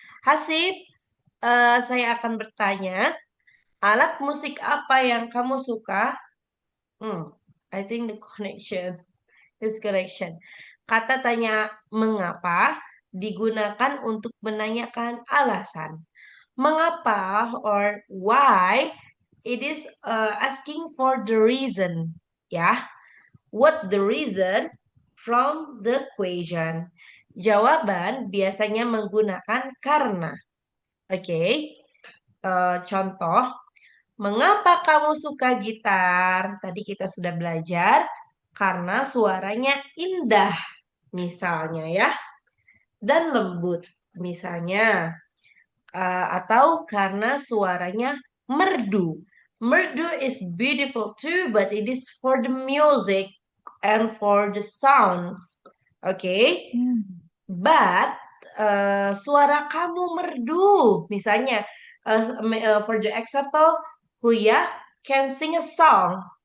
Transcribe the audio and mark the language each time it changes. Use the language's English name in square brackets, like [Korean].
[Indonesian] Hasib, saya akan bertanya, alat musik apa yang kamu suka? [English] I think the connection is connection. [Indonesian] Kata tanya mengapa digunakan untuk menanyakan alasan. [English] Mengapa or why it is asking for the reason, ya. What the reason from the question. [Indonesian] Jawaban biasanya menggunakan karena. Oke. Contoh, mengapa kamu suka gitar? Tadi kita sudah belajar karena suaranya indah misalnya ya dan lembut misalnya. Atau karena suaranya merdu. [English] Merdu is beautiful too, but it is for the music and for the sounds. Okay? But [Indonesian] suara kamu merdu. Misalnya, [English] for the example, Huya can sing a song.